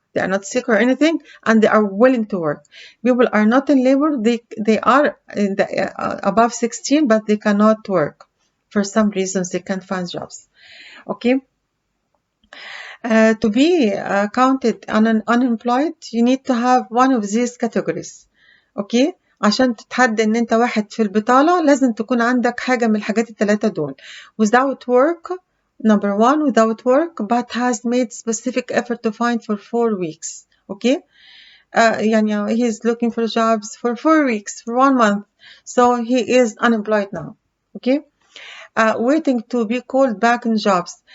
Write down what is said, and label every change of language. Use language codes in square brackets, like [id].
[en] They are not sick or anything, and they are willing to work. People are not in labor. They are in the, above 16, but they cannot work for some reasons. They can't find jobs. Okay. To be counted unemployed, you need to have one of these categories. Okay. [ar] عشان تتحدى ان انت واحد في البطالة لازم تكون عندك حاجة من الحاجات الثلاثة دول. [en] Without work, number one, without work, but has made specific effort to find for 4 weeks. Okay. يعني he's looking for jobs for 4 weeks, for 1 month. So he is unemployed now. Okay. Waiting to be called back in jobs.